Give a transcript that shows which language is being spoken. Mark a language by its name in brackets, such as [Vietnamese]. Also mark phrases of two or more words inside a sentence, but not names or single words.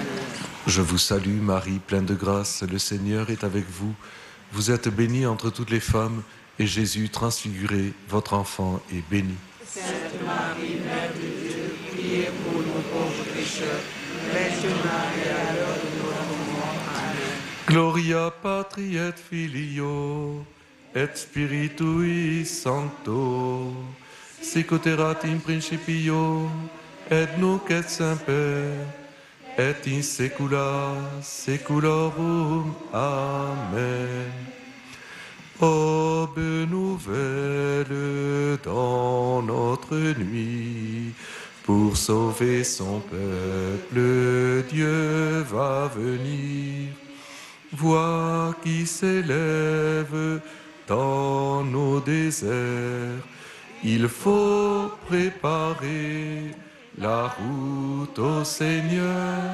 [French] Je vous salue, Marie, pleine de grâce, le Seigneur est avec vous. Vous êtes bénie entre toutes les femmes, et Jésus, transfiguré, votre enfant, est béni. Sainte Marie, Mère de Dieu, priez pour nous pauvres pécheurs, maintenant et à l'heure de notre mort. Amen. [Latin] Gloria Patri et Filio, et Spiritui Sancto, sic ut erat in principio, et nunc et semper, et in saecula saeculorum. Amen. [French] Ô bonne nouvelle dans notre nuit, pour sauver son peuple, Dieu va venir. Voix qui s'élève dans nos déserts, il faut préparer la route au Seigneur.